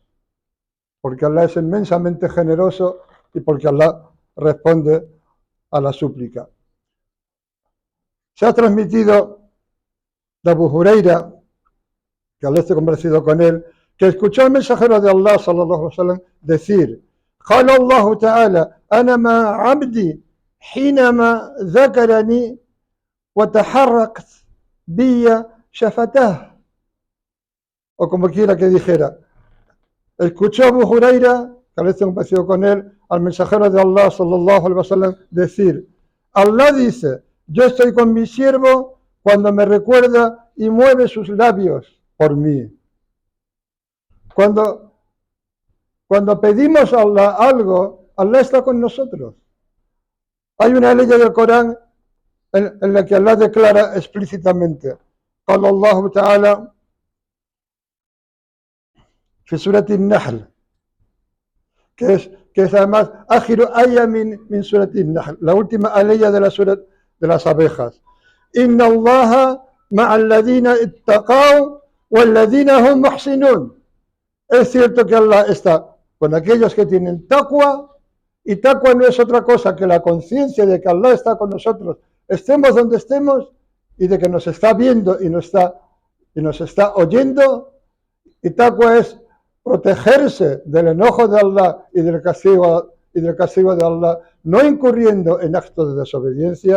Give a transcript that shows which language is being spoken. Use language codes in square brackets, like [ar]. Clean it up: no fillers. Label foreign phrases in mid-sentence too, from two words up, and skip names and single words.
[es] Porque Allah es inmensamente generoso y porque Allah responde a la súplica. Se ha transmitido de Abu Huraira, que Allah esté convencido con él, que escuchó al mensajero de Allah [ar] صلى الله عليه وسلم [es] decir: [ar] قال الله تعالى أنا مع عبدي حينما ذكرني وتحركت بي شفتاه. [es] O como quiera que dijera, escuchó a Abu Huraira, que Allah esté convencido con él, al mensajero de Allah [ar] صلى الله عليه وسلم [es] decir: Allah dice, yo estoy con mi siervo cuando me recuerda y mueve sus labios por mí. Cuando pedimos a Allah algo, Allah está con nosotros. Hay una ley del Corán en la que Allah declara explícitamente, [ar] قال الله تعالى في سورة النحل, [es] que es además [ar] آخر آية من سورة النحل, [es] la última aleya de la surat de las abejas. [ar] إن الله مع الذين اتقوا والذين هم محسنون. [es] Es cierto que Allah está con aquellos que tienen taqwa, y taqwa no es otra cosa que la conciencia de que Allah está con nosotros, estemos donde estemos, y de que nos está viendo y nos está oyendo. Y taqwa es protegerse del enojo de Allah y del castigo de Allah, no incurriendo en actos de desobediencia.